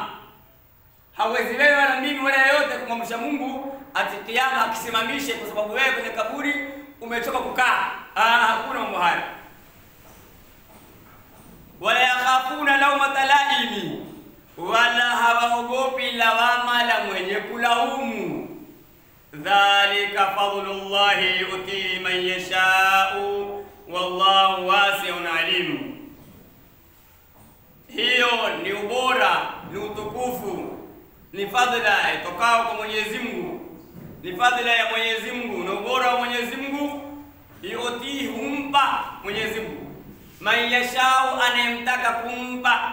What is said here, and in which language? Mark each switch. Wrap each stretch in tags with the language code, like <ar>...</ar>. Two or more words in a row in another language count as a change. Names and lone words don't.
<sw>Hawezi wewe wala mimi wala yote kumamrisha Mungu ati kiyama akisimamishe, kwa sababu wewe kwenye kaburi umechoka kukaa. Hakuna mambo hayo.</sw> <ar>ولا يخافون لومة لائم,</ar> <sw>wala hawaogopi lawama la mwenye kulaumu.</sw> <ar>ذلك فضل الله يؤتي من يشاء والله واسع عليم.</ar> <sw>Hiyo ni ubora ni utukufu, ni fadhila itokao kwa Mwenyezi Mungu, ni fadhila ya Mwenyezi Mungu na ubora wa Mwenyezi Mungu. Yuti, humpa Mwenyezi Mungu</sw> <ar>من يشاء,</ar> <sw>anayemtaka kumpa.</sw>